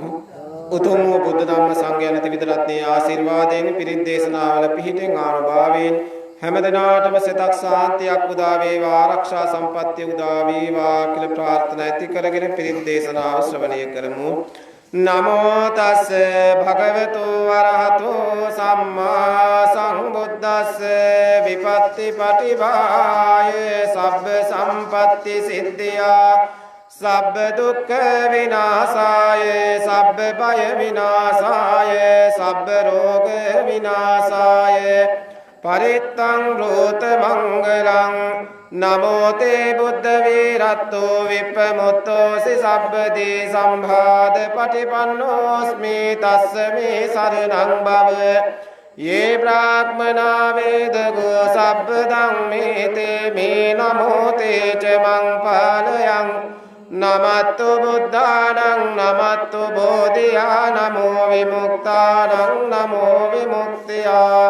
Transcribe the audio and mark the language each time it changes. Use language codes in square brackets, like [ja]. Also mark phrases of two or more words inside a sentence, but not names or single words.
[si] උතුම් වූ බුද්ධ ධම්ම සංඝයා ත්‍රිවිධ රත්නයේ ආශිර්වාදයෙන් පිරිත් දේශනාවල පිහිටෙන් ආනුභාවයෙන් හැමදෙනාටම සිතක් සාන්තියක් උදා වේවා ආරක්ෂා සම්පත්තිය උදා වේවා කියලා ප්‍රාර්ථනා ඇති කරගෙන පිරිත් දේශනාව ශ්‍රවණය කරමු. [pi] නමෝ තස් භගවතු වරහතෝ සම්මා සම්බුද්දස්ස විපත්ති පටිභාය සබ්බ සම්පත්ති සිද්ධියා සබ්බ දුක්ඛ විනාශාය සබ්බ භය විනාශාය සබ්බ රෝග විනාශාය පරිත්තං රෝත මංගලං නමෝ තේ බුද්ධ වීරත්තෝ විප්පමුත්තෝසි සබ්බදී සම්භාද පටිපන්නෝස්මි තස්ස මේ සරණං භව ये ब्राह्मणा वेदगो सब्बदं मेते मे नमो ते च मं पालयं नमस्तु बुद्धानं नमस्तु बोधिया नमो विमुक्तानं नमो विमुक्त्या